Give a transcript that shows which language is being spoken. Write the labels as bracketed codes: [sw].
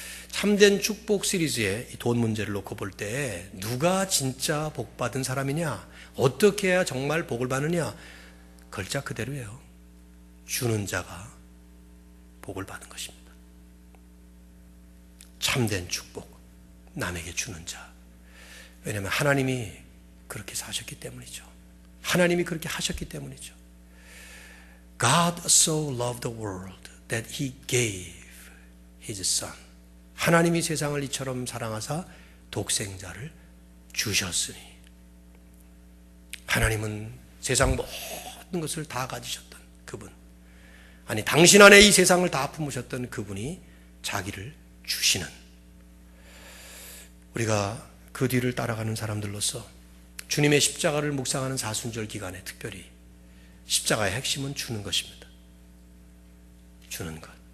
[ko] 참된 축복 시리즈의 돈 문제를 놓고 볼 때 누가 진짜 복 받은 사람이냐, 어떻게 해야 정말 복을 받느냐, 글자 그대로예요. 주는 자가 복을 받는 것입니다. 참된 축복, 남에게 주는 자. 왜냐하면 하나님이 그렇게 사셨기 때문이죠. 하나님이 그렇게 하셨기 때문이죠. [en] God so loved the world that He gave His Son. [ko] 하나님이 세상을 이처럼 사랑하사 독생자를 주셨으니. 하나님은 세상 모든 것을 다 가지셨던 그분, 아니 당신 안에 이 세상을 다 품으셨던 그분이 자기를 주시는, 우리가 그 뒤를 따라가는 사람들로서 주님의 십자가를 묵상하는 사순절 기간에 특별히 십자가의 핵심은 주는 것입니다. 주는 것.